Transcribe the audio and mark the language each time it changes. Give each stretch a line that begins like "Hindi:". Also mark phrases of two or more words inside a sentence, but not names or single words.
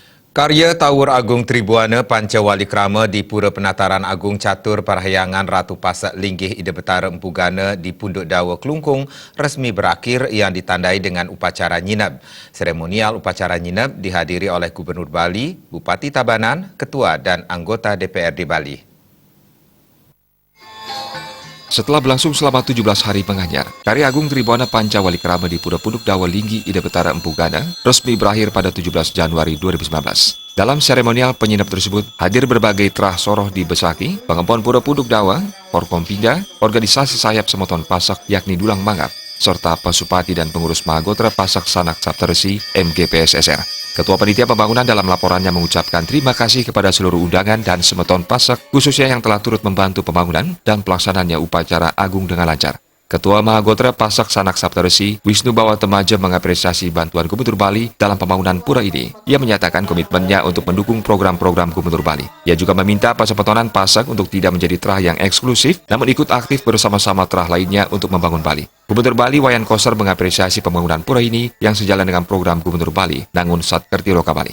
Indonesian: Karya Tawur Agung Tribuana Pancawalikrama di Pura Penataran Agung Catur Parahyangan Ratu Pasak Linggih Ida Betara Empu Gana di Punduk Dawa Kelungkung resmi berakhir yang ditandai dengan upacara nyinab. Seremonial upacara nyinab dihadiri oleh Gubernur Bali, Bupati Tabanan, Ketua dan anggota DPRD Bali. Setelah berlangsung selama 17 hari penganyar, Karya Agung Tribuana Pancawalikrama di Pura Punduk Dawa Linggih Ida Betara Empu Gana resmi berakhir pada 17 Januari 2019. Dalam seremonial penyinap tersebut, hadir berbagai terah soroh di Besaki, Pengempon Pura Punduk Dawa, Forkompinda, organisasi sayap Semoton Pasak yakni Dulang Mangap, serta Pasupati dan pengurus Mahagotra Pasak Sanak Saptarsi MGPSSR. Ketua Panitia Pembangunan dalam laporannya mengucapkan terima kasih kepada seluruh undangan dan Semeton Pasak, khususnya yang telah turut membantu pembangunan dan pelaksanaannya upacara agung dengan lancar. Ketua Mahagotra Pasak Sanak Saptarsi, Wisnu Bawatemaja mengapresiasi bantuan Gubernur Bali dalam pembangunan pura ini. Ia menyatakan komitmennya untuk mendukung program-program Gubernur Bali. Ia juga meminta Pasepetonan Pasak untuk tidak menjadi terah yang eksklusif, namun ikut aktif bersama-sama terah lainnya untuk membangun Bali. Gubernur Bali Wayan Koster mengapresiasi pembangunan pura ini yang sejalan dengan program Gubernur Bali, Nangun Satkerti Loka Bali.